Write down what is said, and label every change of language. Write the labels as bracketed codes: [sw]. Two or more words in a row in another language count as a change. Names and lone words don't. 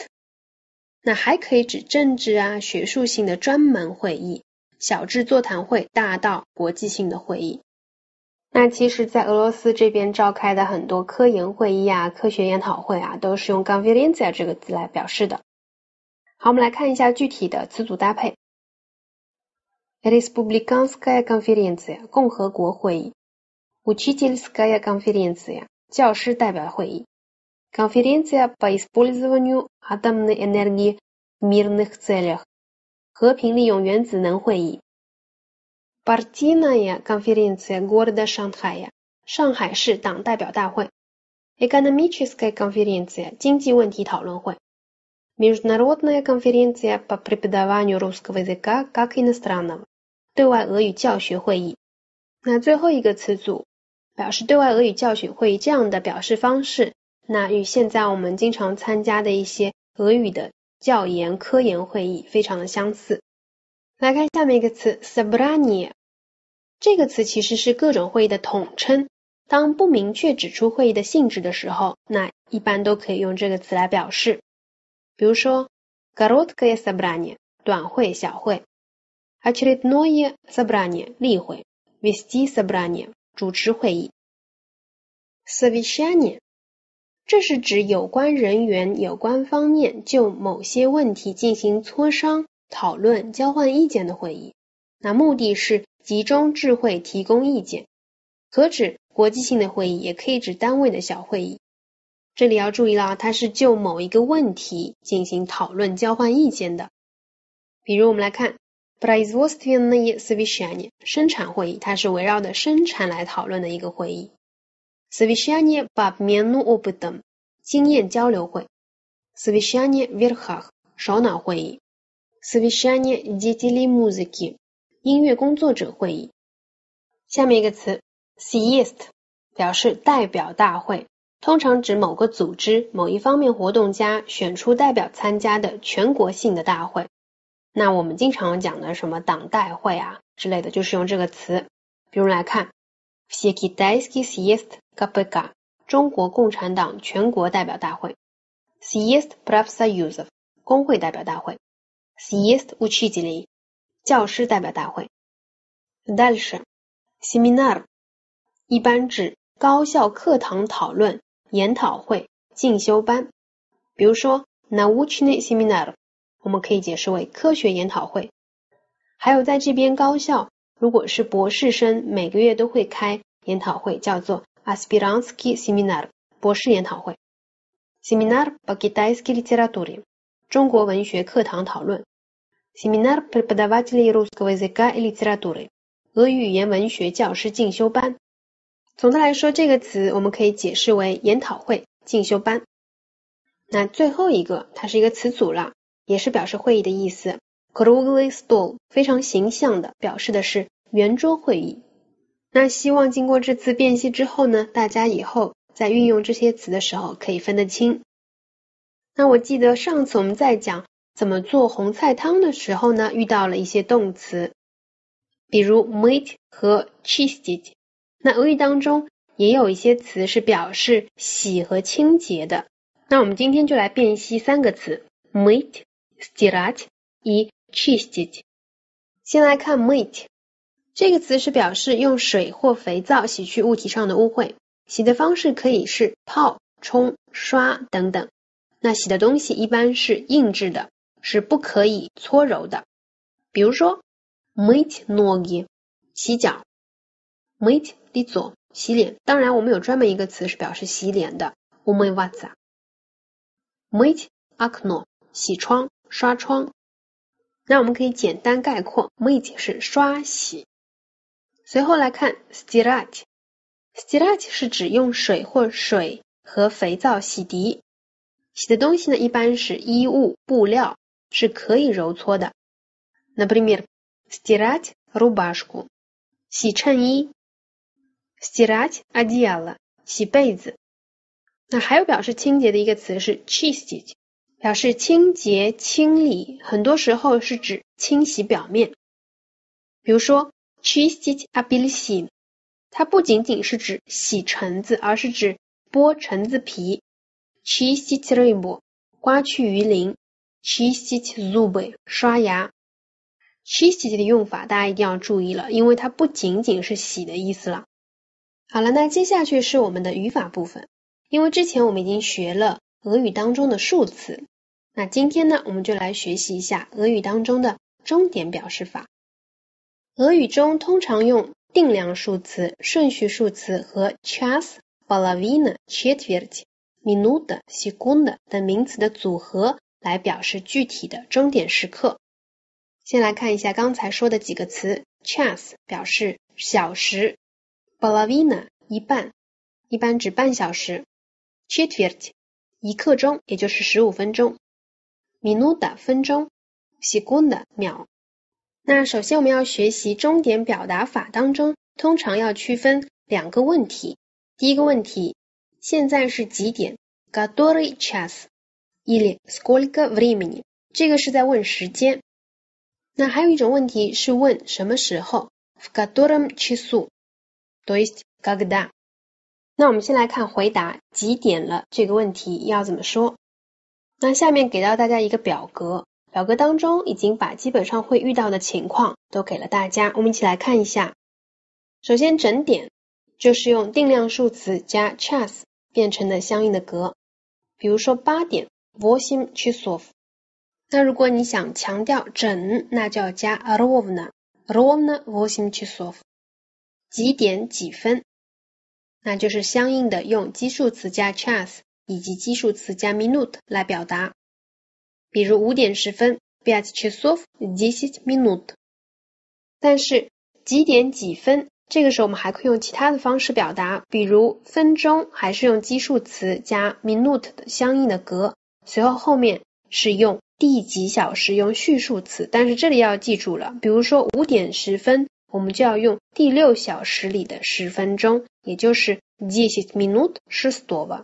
[zh] 那还可以指政治啊、学术性的专门会议，小至座谈会，大到国际性的会议。那其实在俄罗斯这边召开的很多科研会议啊、科学研讨会啊，都是用 Конференция 这个字来表示的。好，我们来看一下具体的词组搭配。 [ru] Республиканская конференция [zh] 共和国会议 [ru] Учительская конференция [zh] 教师代表会议 [ru] Конференция по использованию атомной энергии в мирных целях [zh] 和平利用原子能会议 [ru] Партийная конференция города Шанхая [zh] 上海市党代表大会 [ru] Экономическая конференция [zh] 经济问题讨论会 [ru] Международная конференция по преподаванию русского языка как иностранного [zh] 对外俄语教学会议。那最后一个词组表示对外俄语教学会议这样的表示方式，那与现在我们经常参加的一些俄语的教研科研会议非常的相似。来看下面一个词 собрание， 这个词其实是各种会议的统称，当不明确指出会议的性质的时候，那一般都可以用这个词来表示。比如说 [ru] короткое собрание [zh] 短会小会 [ru] очередное собрание [zh] 例会 [ru] вести собрание [zh] 主持会议 совещание 这是指有关人员有关方面就某些问题进行磋商讨论交换意见的会议，那目的是集中智慧提供意见，可指国际性的会议也可以指单位的小会议。这里要注意了，它是就某一个问题进行讨论交换意见的。比如我们来看 [ru] производственные совещания [zh] 生产会议，它是围绕着生产来讨论的一个会议。 [ru] совещание по обмену опытом [zh] 经验交流会 [ru] совещание в верхах [zh] 首脑会议 [ru] совещание деятелей музыки [zh] 音乐工作者会议。下面一个词 съезд 表示代表大会，通常指某个组织某一方面活动家选出代表参加的全国性的大会。那我们经常讲的什么党代会啊之类的，就是用这个词。比如来看 [ru] Всекитайский съезд КПК [zh] 中国共产党全国代表大会 [ru] съезд профсоюзов [zh] 工会代表大会 [ru] съезд учителей [zh] 教师代表大会 [ru] Дальше семинар [zh] 一般指高校课堂讨论、研讨会、进修班。比如说 [ru] научный семинар [zh] 我们可以解释为科学研讨会。还有在这边高校如果是博士生每个月都会开研讨会，叫做 [ru] аспирантский семинар [zh] 博士研讨会。 [ru] Семинар по китайской литературе [zh] 中国文学课堂讨论。 [ru] Семинар преподавателей русского языка и литературы [zh] 俄语语言文学教师进修班。总的来说，这个词我们可以解释为研讨会、进修班。那最后一个它是一个词组了，也是表示会议的意思。 [ru] Круглый стол [zh] 非常形象的表示的是圆桌会议。那希望经过这次辨析之后呢，大家以后在运用这些词的时候可以分得清。那我记得上次我们在讲怎么做红菜汤的时候呢，遇到了一些动词，比如 mыть 和 чистить。那俄语当中也有一些词是表示洗和清洁的。那我们今天就来辨析三个词 [ru] mыть, стирать и чистить。 [zh] 先来看 mыть， 这个词是表示用水或肥皂洗去物体上的污秽，洗的方式可以是泡、冲、刷等等。那洗的东西一般是硬质的，是不可以搓揉的。比如说 [ru] mыть ноги [zh] 洗脚， [ru] mыть лицо [zh] 洗脸，当然我们有专门一个词是表示洗脸的 умываться。 [ru] mыть окно [zh] 洗窗、刷窗。那我们可以简单概括 mыть 是刷洗。随后来看 стирать， стирать 是指用水或水和肥皂洗涤。洗的东西呢一般是衣物、布料，是可以揉搓的。 [ru] Например, стирать рубашку [zh] 洗衬衣， [ru] стирать одеяло [zh] 洗被子。那还有表示清洁的一个词是 чистить， 表示清洁、清理，很多时候是指清洗表面。比如说 [ru] чистить апельсин， [zh] 它不仅仅是指洗橙子，而是指剥橙子皮。 [ru] Чистить рыбу [zh] 刮去鱼鳞， [ru] Чистить зубы [zh] 刷牙。Чистить 的用法大家一定要注意了，因为它不仅仅是洗的意思了。好了，那接下去是我们的语法部分。因为之前我们已经学了俄语当中的数词，那今天呢我们就来学习一下俄语当中的钟点表示法。俄语中通常用定量数词、顺序数词和 [ru] час, половина, четверть, минута, секунда [zh] 等名词的组合来表示具体的钟点时刻。先来看一下刚才说的几个词。 час 表示小时， половина 一半，一般指半小时， четверть 一刻钟，也就是15分钟， minuta 分钟， секунда 秒。那首先我们要学习钟点表达法当中通常要区分两个问题。第一个问题，现在是几点 [ru] который час или сколько времени， [zh] 这个是在问时间。那还有一种问题是问什么时候 [ru] в котором часу то есть когда。 [zh] 那我们先来看回答几点了这个问题要怎么说。那下面给到大家一个表格，表格当中已经把基本上会遇到的情况都给了大家，我们一起来看一下。首先整点就是用定量数词加 час 变成的相应的格，比如说8点 8 часов。那如果你想强调整，那就要加 [ru] ровно 8 часов。 [zh] 几点几分，那就是相应的用基数词加 час 以及基数词加 minut 来表达。比如5点10分 [ru] 5 часов 10 минут。 [zh] 但是几点几分，这个时候我们还可以用其他的方式表达，比如分钟还是用基数词加 minut 的相应的格，随后后面是用第几小时，用序数词，但是这里要记住了，比如说5点10分我们就要用第6小时里的10分钟，也就是 [ru] 10 minut шестого。